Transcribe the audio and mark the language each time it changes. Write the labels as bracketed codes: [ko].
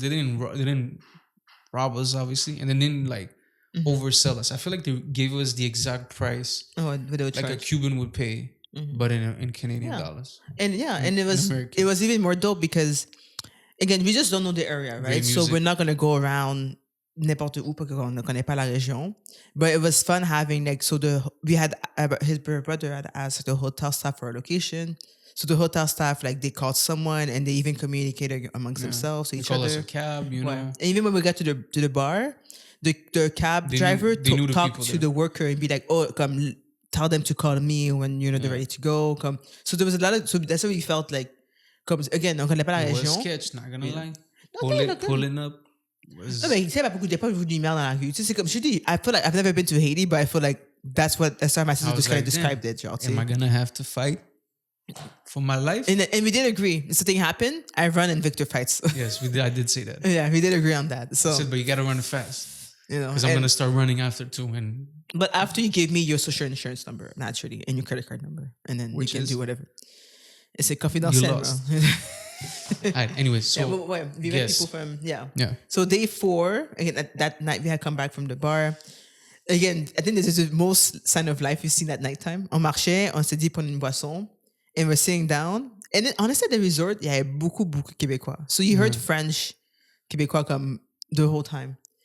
[en] They didn't rob us, obviously, and they didn't like oversell us. I feel like they gave us the exact price like a Cuban would pay, but in Canadian dollars. And it was even more dope because again, we just don't know the area, right? So we're not gonna go around [fr] n'importe où parce qu'on ne connaît pas la région. [en] But it was fun having like we had his brother had asked the hotel staff for a location. So the hotel staff, like, they called someone and they even communicated amongst themselves to each other. They call us a cab, you know. And even when we got to the bar, the cab driver talked to the worker and be like, "Oh, come, tell them to call me when they're ready to go." Come. So there was a lot of. So that's what we felt like. [fr] Again, on connaît pas la région. [en] Sketch, not gonna lie. Pulling up. [fr] Non, mais tu sais, beaucoup de pas vu de lumière dans la rue. Tu sais, c'est comme je dis, [en] I feel like I've never been to Haiti, but I feel like that's how my sister described it. [fr] Genre, [en] am I gonna have to fight for my life? And we did agree. If something happened, I run and Victor fights. Yes, we did. I did say that. Yeah, we did agree on that. So, I said, but you gotta run fast. Because I'm gonna start running after too. But after you give me your social insurance number, naturally, and your credit card number, and then we can do whatever. It's a confidential. You lost. All right, anyways, so we met people from So day 4, again, that night we had come back from the bar. Again, I think this is the most sign of life you've seen at nighttime. [fr] On marchait, on s'est dit prendre une boisson, [en] and we're sitting down. And then, honestly, at the resort, [fr] il y avait beaucoup Québécois. [en] So you heard French Québécois comme the whole time.